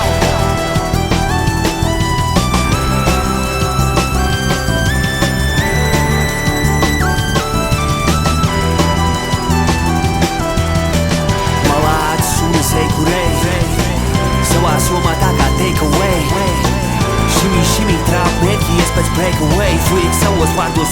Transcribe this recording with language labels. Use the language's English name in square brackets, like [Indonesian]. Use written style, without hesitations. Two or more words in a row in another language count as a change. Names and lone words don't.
[Latvian] Savā somā tā kā [English] take away. Shimmy, [Latvian] trāp mērķi, es pēc [English] break away. [Latvian] Freak savos vārdos